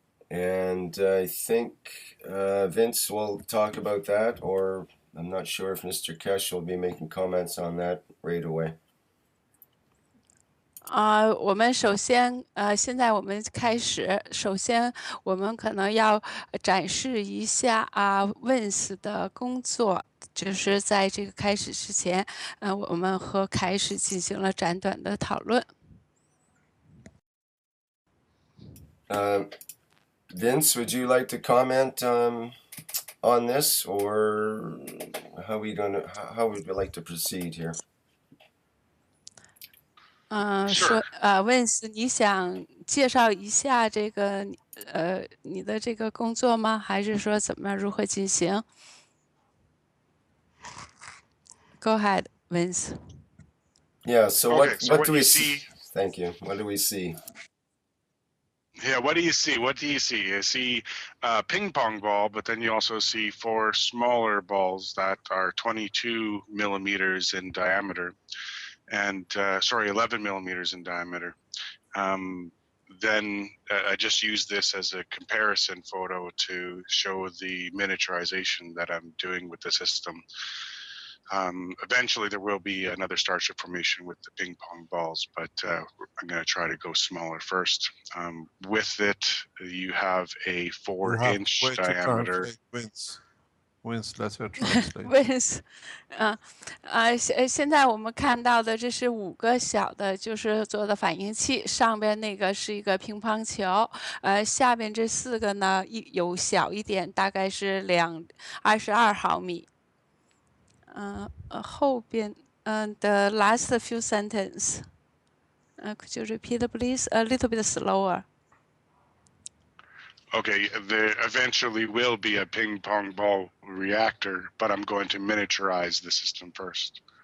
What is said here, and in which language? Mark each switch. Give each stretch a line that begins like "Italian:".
English: And I think Vince will talk about that, or I'm not sure if Mr. Kesh will be making comments on that right away.
Chinese: 我们首先现在我们开始，首先我们可能要展示一下Vince 的工作，就是在这个开始之前，我们和开始进行了简短的讨论。
English: Vince, would you like to comment on this, or how would we like to proceed here?
Chinese: 说Vince， 你想介绍一下这个你的这个工作吗？还是说怎么如何进行 ？ Go ahead, Vince.
English: Yeah. So okay, what do we see? Thank you. What do we see? Yeah, what do you see? What do you see? You see a ping pong ball, but then you also see 4 smaller balls that are 22 millimeters in diameter, and 11 millimeters in diameter. Then I just use this as a comparison photo to show the miniaturization that I'm doing with the system. Eventually there will be another starship formation with the ping pong balls, but I'm going to try to go smaller first. With it, you have a 4-inch diameter. Vince, let her translate.
Chinese: Vince， 现在我们看到的这是5个小的，就是做的反应器，上边那个是一个乒乓球，下边这4个呢有小一点，大概是22毫米。
English: 后边 the last few sentence, could you repeat please a little bit slower? Okay, there eventually will be a ping pong ball reactor, but I'm going to miniaturize the system first.